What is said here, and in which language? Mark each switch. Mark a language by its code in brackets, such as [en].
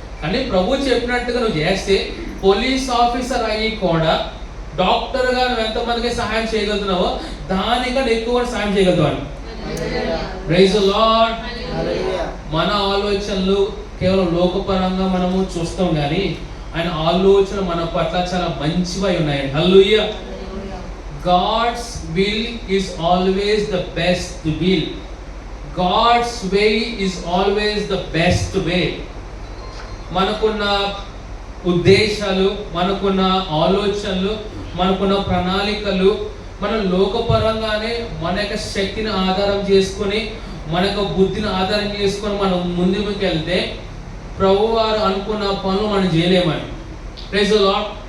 [te] కానీ ప్రభు చెప్పినట్టుగా నువ్వు చేస్తే పోలీస్ ఆఫీసర్ అయ్యి కూడా డాక్టర్గా నువ్వు ఎంతమందికి సహాయం చేయగలుగుతున్నావో దానికన్నా ఎక్కువ సాయం చేయగలుగుతావు. Praise the lord. మన ఆలోచనలు కేవలం లోకపరంగా మనము చూస్తాం కానీ ఆయన ఆలోచన మన పట్ల చాలా మంచివై ఉన్నాయండి. హల్లెలూయా. [en] God's will is always the best will. God's way is always the best way. [te] మనకున్న ఉద్దేశాలు, మనకున్న ఆలోచనలు, మనకున్న ప్రణాళికలు మన లోకపరంగానే మన యొక్క శక్తిని ఆధారం చేసుకొని, మన యొక్క బుద్ధిని ఆధారం చేసుకొని మనం ముందుకు వెళ్తే ప్రభువారు అనుకున్న పనులు మనం చేయలేమని. Praise the lord.